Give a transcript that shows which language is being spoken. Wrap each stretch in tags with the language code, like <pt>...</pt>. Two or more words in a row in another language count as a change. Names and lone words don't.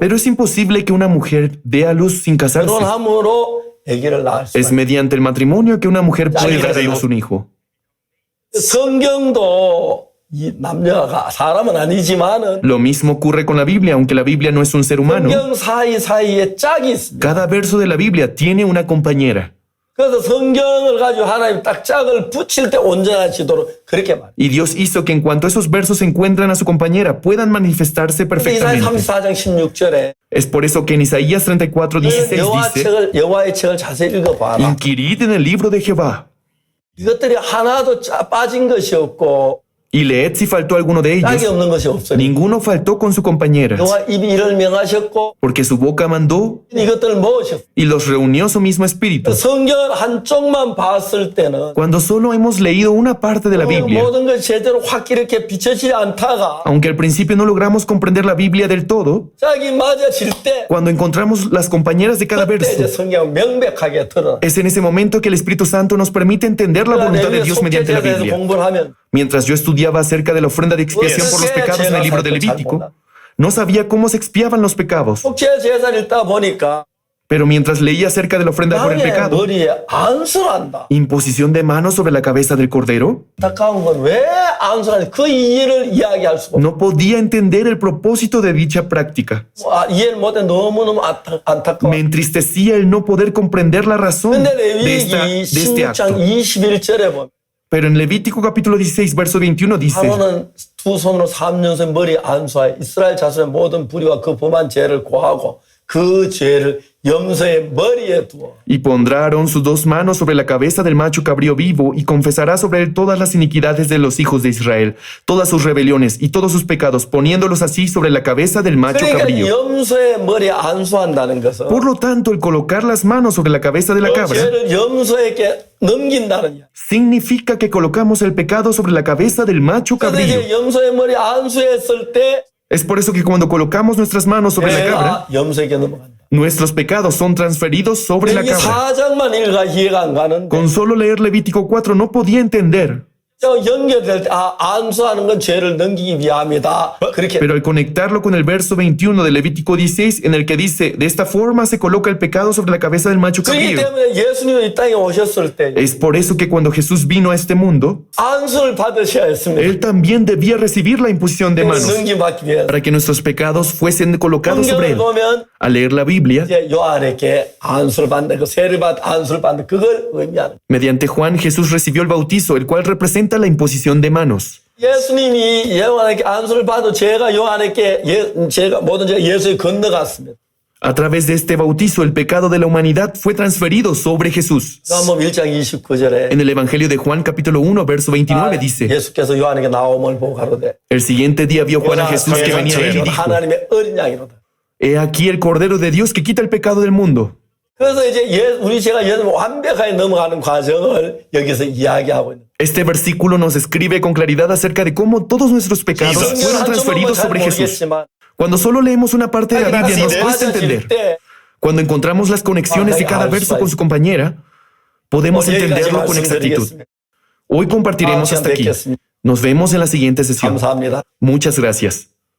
<es>Pero es imposible que una mujer dé a luz sin casarse.</es> <ko>결혼함으로 아기를 낳을 수가</ko> <es>Es</es> <ko>있어요.</ko> <es>mediante el matrimonio que una mujer puede dar a luz un hijo.</es> <ko>성경도 이 남녀가 사람은 아니지만은</ko> <es>Lo mismo ocurre con la Biblia, aunque la Biblia no es un ser humano.</es> <ko>성경 사이사이에 짝이 있습니다.</ko> <es>Cada verso de la Biblia tiene una compañera.</es> <ko>그래서 성경을 가지고 하나님 딱 짝을 붙일 때 온전하시도록 그렇게 말해요.</ko> <es>Y Dios hizo que en cuanto esos versos encuentran a su compañera, puedan manifestarse</es> <ko>근데 이사야</ko> <es>perfectamente.</es> <ko>34장 16절에</ko> <es>Es por eso que en Isaías 34:16 dice,</es> <ko>여호와의 책을 자세히 읽어봐라.</ko> <es>inquirid en el libro de Jehová</es> <ko>이것들이 하나도 빠진 것이 없고</ko> <es>y leed si faltó alguno de</es> <ko>짝이</ko> <es>ellos.</es> <ko>없는 것이 없어요.</ko> <es>Ninguno faltó con su compañera,</es> <ko>여호와 입이 이를 명하셨고</ko> <es>porque su boca mandó</es> <ko>이것들을 모으셨어요.</ko> <es>y los reunió su mismo espíritu.</es> <ko>성경 한쪽만 봤을 때는</ko> <es>Cuando solo hemos leído una parte de la Biblia,</es> <ko>모든 것이 제대로 확 이렇게 비춰지지 않다가</ko> <es>aunque al principio no logramos comprender la Biblia del todo,</es> <ko>짝이 맞아질 때</ko> <es>cuando encontramos las compañeras de cada</es> <ko>그때 이제</ko> <es>verso,</es> <ko>성경 명백하게 드러나.</ko> <es>es en ese momento que el Espíritu Santo nos permite entender la voluntad de Dios mediante la</es> <ko>속죄제에서</ko> <es>Biblia.</es> <ko>공부를 하면</ko> <es>Mientras yo estudiaba acerca de la ofrenda de expiación por los pecados en el libro de Levítico, no sabía cómo se expiaban los pecados.</es> <ko>속죄 제사를 읽다 보니까</ko> <es>Pero mientras leía acerca de la ofrenda por el</es> <ko>남의</ko> <es>pecado,</es> <ko>머리에 안수한다.</ko> <es>imposición de manos sobre la cabeza del cordero,</es> <ko>안타까운 건 왜 안수하는지 그 이해를 이야기할 수가 없어.</ko> <es>no podía entender el propósito de dicha práctica.</es> <ko>이해를 못해 너무너무 안타까워.</ko> <es>Me entristecía el no poder comprender la razón</es> <ko>근데</ko> <es>de</es> <ko>레위기</ko> <es>este</es> <ko>16장</ko> <es>acto.</es> <ko>21절에 보면</ko> <es>Pero en Levítico capítulo 16, verso 21 dice,</es> <ko>바로는 두 손으로 3년새 머리 안수하여 이스라엘 자손의 모든 불의와 그 범한 죄를 고하고 그 죄를 염소의 머리에 두어.</ko> <es>y pondrá Aarón sus dos manos sobre la cabeza del macho cabrío vivo y confesará sobre él todas las iniquidades de los hijos de Israel, todas sus rebeliones y todos sus pecados, poniéndolos así sobre la cabeza del macho</es> <ko>그러니까</ko> <es>cabrío.</es> <ko>염소의 머리에 안수한다는 것은</ko> <es>Por lo tanto, el colocar las manos sobre la cabeza de la</es> <ko>그</ko> <es>cabra</es> <ko>죄를 염소에게 넘긴다는 이야.</ko> <es>significa que colocamos el pecado sobre la cabeza del macho</es> <ko>그래서</ko> <es>cabrío.</es> <ko>이제 염소의 머리 안수했을 때</ko> <es>Es por eso que cuando colocamos nuestras manos sobre la cabra,</es> <ko>죄가 염소에게 넘어간다.</ko> <es>nuestros pecados son transferidos sobre la</es> <ko>이게</ko> <es>cabra.</es> <ko>4장만 읽어 이해가 안 가는데</ko> <es>Con solo leer Levítico 4 no podía entender,</es> <ko>연결될 때 안수하는 건 죄를 넘기기 위함이다. 그렇게</ko> <es>pero al conectarlo con el verso 21 de Levítico 16, en el que dice, de esta forma se coloca el pecado sobre la cabeza del macho</es> <ko>그렇기</ko> <es>cabrío.</es> <ko>때문에 예수님이 이 땅에 오셨을 때</ko> <es>Es por eso que cuando Jesús vino a este mundo,</es> <ko>안수를 받으셔야 했습니다.</ko> <es>Él también debía recibir la imposición de manos</es> <ko>넘김받기 위해서.</ko> <es>para que nuestros pecados fuesen colocados sobre</es> <ko>성경을</ko> <es>Él.</es> <ko>보면</ko> <es>Al leer la Biblia,</es> <ko>이제 요한에게 안수를 받는 그 세를 받 안수를 받는 그걸 의미하는.</ko> <es>mediante Juan, Jesús recibió el bautizo, el cual representa la imposición de manos.</es> <ko>예수님이 요한에게 안수를 받아 죄가 요한에게 죄가 모든 죄가 예수에 건너갔습니다.</ko> <es>A través de este bautizo, el pecado de la humanidad fue transferido sobre Jesús.</es> <ko>요한복음 1장 29절에</ko> <es>En el Evangelio de Juan, capítulo 1, verso 29, dice,</es> <ko>예수께서 요한에게 나옴을 보고 가로되</ko> <es>el siguiente día vio Juan a Jesús que venía a él y dijo,</es> <ko>하나님의 어린 양이로다.</ko> <es>he aquí el Cordero de Dios que quita el pecado del mundo.</es> <ko>그래서 이제 우리 제가 예수님 완벽하게 넘어가는 과정을 여기서 이야기하고 있는.</ko> <es>Este versículo nos escribe con claridad acerca de cómo todos nuestros pecados</es> <ko>성경</ko> <es>fueron</es> <ko>한</ko> <es>transferidos</es> <ko>조목만 잘</ko> <es>sobre Jesús.</es> <ko>모르겠지만</ko> <es>Cuando solo leemos una parte de la Biblia nos cuesta</es> <ko>맞아질</ko> <es>entender.</es> <ko>때</ko> <es>Cuando encontramos las conexiones de cada verso con su compañera, podemos entenderlo con exactitud. Hoy compartiremos hasta aquí. Nos vemos en la siguiente sesión.</es> <ko>감사합니다.</ko> <es>Muchas gracias.</es>